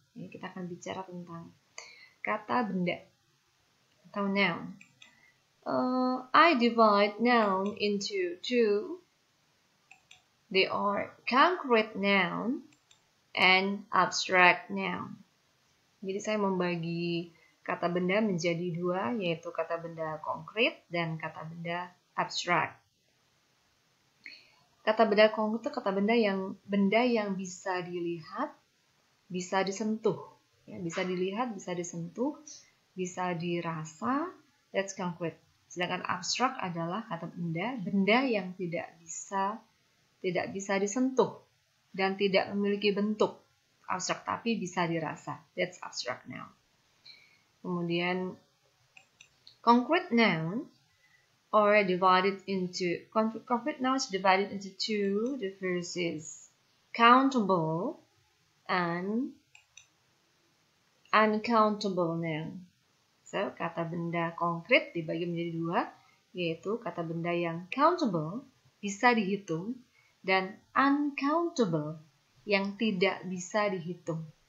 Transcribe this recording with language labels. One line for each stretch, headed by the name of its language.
Indonesian: Kita akan bicara tentang kata benda atau noun.
English: I divide noun into two. They are concrete noun and abstract noun.
Indonesian: Jadi saya membagi kata benda menjadi dua, yaitu kata benda konkret dan kata benda abstrak. Kata benda konkret itu kata benda yang bisa dilihat, bisa disentuh. Ya, bisa dilihat, bisa disentuh, bisa dirasa,
English: that's concrete.
Indonesian: Sedangkan abstrak adalah kata benda yang tidak bisa disentuh dan tidak memiliki bentuk abstrak tapi bisa dirasa.
English: That's abstract noun. Kemudian concrete noun are divided into concrete nouns divided into two. The first is countable and uncountable noun.
Indonesian: So, kata benda konkret dibagi menjadi dua, yaitu kata benda yang countable, bisa dihitung, dan uncountable, yang tidak bisa dihitung.